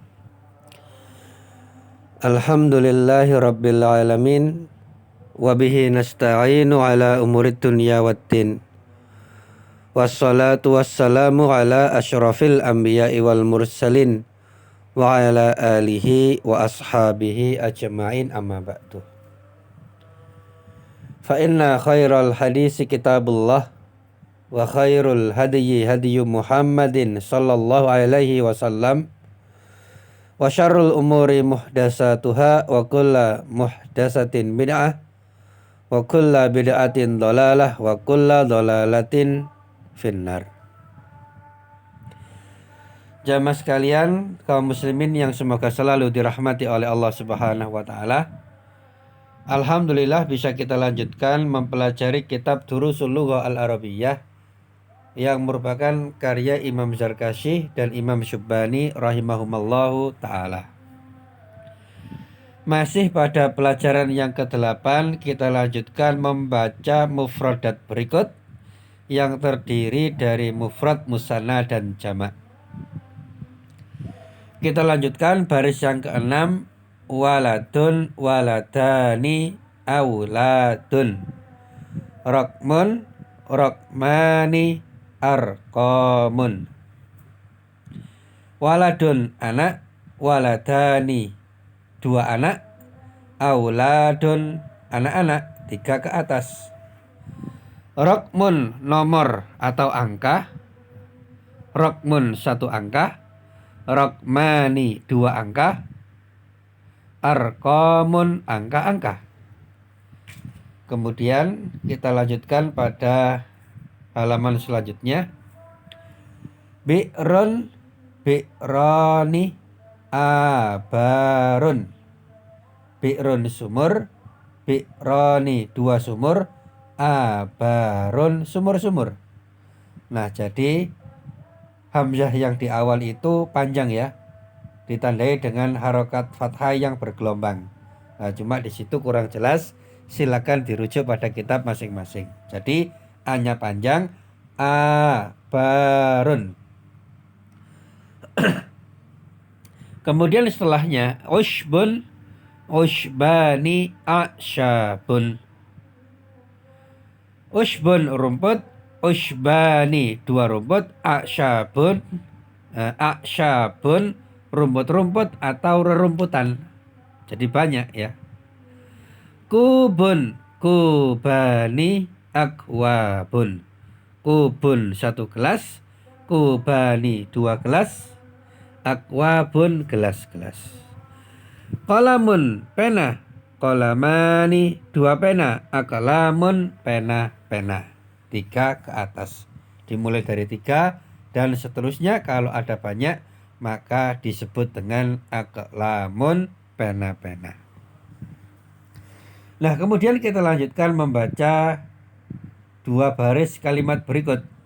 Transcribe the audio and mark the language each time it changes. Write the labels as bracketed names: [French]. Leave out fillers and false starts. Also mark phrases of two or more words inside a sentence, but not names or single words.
[Arabic] الحمد لله رب العالمين. وبه نستعين على أمور الدنيا والدين. والصلاة والسلام على أشرف الأنبياء والمرسلين. وعلى آله وأصحابه أجمعين أما بعد. فإن خير الحديث كتاب الله وخير الهدي هدي محمد صلى الله عليه وسلم وشر الأمور محدثاتها وكل محدثة بدعة وكل بدعة ضلالة وكل ضلالة في النار. [Indonesian] Jamaah sekalian, kaum muslimin yang semoga selalu dirahmati oleh Allah [Arabic] سبحانه وتعالى. [Indonesian] Alhamdulillah bisa kita lanjutkan mempelajari kitab Durusul Lughah Al-Arabiyyah yang merupakan karya Imam Zarkashi dan Imam Syubbani [Arabic] رحمهما الله تعالى. [Indonesian] Masih pada pelajaran yang ke-8, kita lanjutkan membaca mufradat berikut yang terdiri dari mufrad, musanna, dan jamak. Kita lanjutkan baris yang ke-6. [Arabic] ولد، ولدان، أولاد. رقم، رقمان، أرقام. [Indonesian] Waladun, anak. Waladani, dua anak. [Arabic] أولاد, [Indonesian] anak-anak, 3 ke atas. Rokmun, nomor atau angka. Rokmun, 1 angka. Rokmani, 2 angka. Arqamun, angka-angka. Kemudian kita lanjutkan pada halaman selanjutnya. [Arabic] بئر، بئران، آبار. [Indonesian] Bi'run, sumur. Bi'rani, 2 sumur. Abarun, sumur-sumur. Nah, jadi hamzah yang di awal itu panjang ya, ditandai dengan harokat fathah yang bergelombang. Nah, cuma di situ kurang jelas, silakan dirujuk pada kitab masing-masing. Jadi A-nya panjang, abarun. Kemudian setelahnya [Arabic] عشب، عشبان، أعشاب. [Indonesian] Ushbun, rumput. Ushbani, 2 rumput. [Arabic] أعشاب، أعشاب, [Indonesian] rumput-rumput atau rerumputan. Jadi banyak ya. [Arabic] كوب، كوبان، أكواب. [Indonesian] Kubun, 1 gelas. Kubani, 2 gelas. Akwabun, gelas-gelas. Qalamun, pena. Qalamani, 2 pena. Aqlamun, pena-pena. 3 ke atas. Dimulai dari 3 dan seterusnya. Kalau ada banyak maka disebut dengan aqlamun, pena-pena. Nah, kemudian kita lanjutkan membaca 2 baris kalimat berikut.